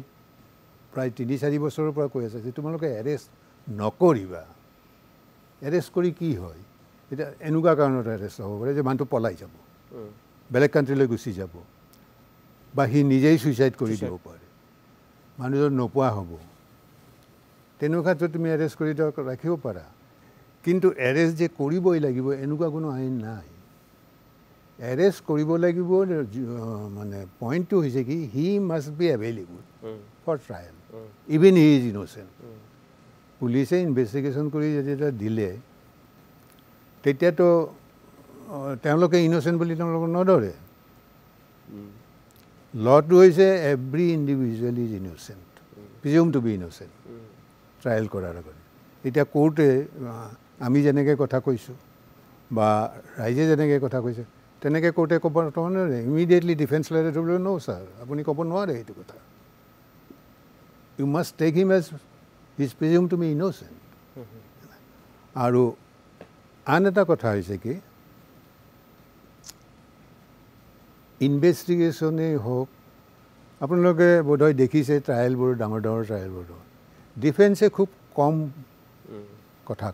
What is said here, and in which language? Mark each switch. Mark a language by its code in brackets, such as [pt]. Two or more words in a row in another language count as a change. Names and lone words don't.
[as] প্ৰায় 3-4 বছৰৰ পৰা কৈ আছে যে তোমালোকে এৰেষ্ট নকৰিবা এৰেষ্ট কৰি কি হয় এতিয়া এনেকুৱা কাৰণত এৰেষ্ট হ'ব পাৰে যে মানুহটো পলাই যাব বেলেগ কাণ্ট্ৰিলৈ গুচি যাব বা সি নিজেই ছুইচাইড কৰি দিব পাৰে মানুহজন নোপোৱা হ'ব তেনেকুৱাত তুমি এৰেষ্ট কৰি ৰাখিব পাৰা কিন্তু এৰেষ্ট যে কৰিবই লাগিব এনেকুৱা কোনো আইন নাই এৰেষ্ট কৰিব লাগিব মানে পইণ্টটো হৈছে কি [en] he must be available for trial even he is innocent [as] পুলিচে ইনভেষ্টিগেশ্যন কৰি যেতিয়া দিলে তেতিয়াতো তেওঁলোকে ইন'চেণ্ট বুলি তেওঁলোকক নধৰে লটো হৈছে [en] every individual is innocent presume to be innocent [as] ট্ৰায়েল কৰাৰ আগতে এতিয়া কোৰ্টে আমি যেনেকৈ কথা কৈছোঁ বা ৰাইজে যেনেকৈ কথা কৈছে তেনেকৈ কোৰ্টে ক'ব নোৱাৰে [en] immediately defence [as] লয়াৰে ধৰিবলৈ ন ছাৰ আপুনি ক'ব নোৱাৰে এইটো কথা [en] you must take him as is presume to be innocent [as] আৰু আন এটা কথা হৈছে কি ইনভেষ্টিগেশ্যনেই হওক আপোনালোকে বোধহয় দেখিছে ট্ৰায়েলবোৰ ডাঙৰ ট্ৰায়েলবোৰ ডিফেন্সে খুব কম কথা